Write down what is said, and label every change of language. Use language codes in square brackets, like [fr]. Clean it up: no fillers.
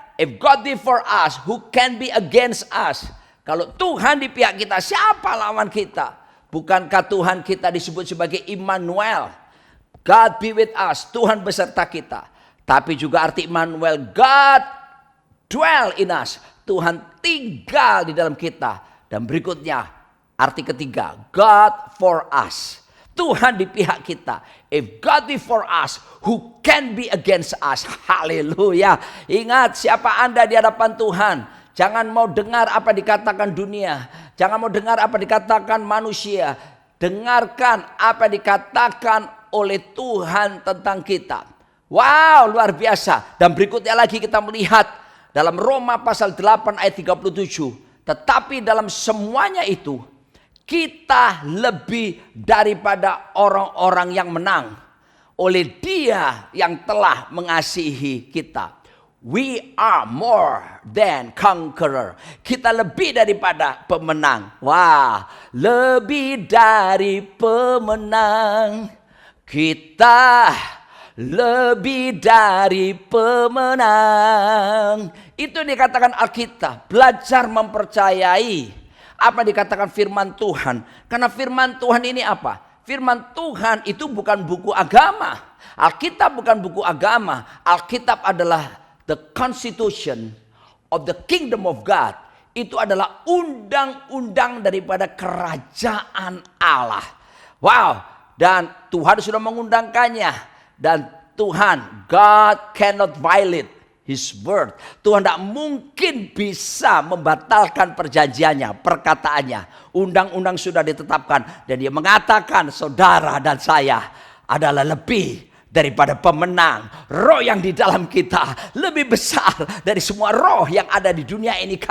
[en] If God be for us, who can be against us? [id] Kalau Tuhan di pihak kita, siapa lawan kita? Bukankah Tuhan kita disebut sebagai Immanuel? [en] God be with us, [id] Tuhan beserta kita. Tapi juga arti Immanuel, [en] God dwell in us. [id] Tuhan tinggal di dalam kita. Dan berikutnya, arti ketiga, [en] God for us. [id] Tuhan di pihak kita. [en] If God be for us, who can be against us? [id] Haleluya. Ingat siapa Anda di hadapan Tuhan. Jangan mau dengar apa dikatakan dunia. Jangan mau dengar apa dikatakan manusia. Dengarkan apa dikatakan oleh Tuhan tentang kita. Wow, luar biasa. Dan berikutnya lagi kita melihat dalam Roma pasal 8 ayat 37. Tetapi dalam semuanya itu, kita lebih daripada orang-orang yang menang oleh Dia yang telah mengasihi kita. [en] We are more than conqueror. [id] Kita lebih daripada pemenang. Wah, lebih dari pemenang. Kita lebih dari pemenang. Itu dikatakan Alkitab. Belajar mempercayai apa dikatakan firman Tuhan. Karena firman Tuhan ini apa? Firman Tuhan itu bukan buku agama. Alkitab bukan buku agama. Alkitab adalah [en] the constitution of the kingdom of God. [id] Itu adalah undang-undang daripada kerajaan Allah. Wow. Dan Tuhan sudah mengundangkannya. Dan Tuhan, [en] God cannot violate His word. [id] Tuhan tidak mungkin bisa membatalkan perjanjiannya, perkataannya. Undang-undang sudah ditetapkan. Dan dia mengatakan saudara dan saya adalah lebih daripada pemenang. Roh yang di dalam kita lebih besar dari semua roh yang ada di dunia ini.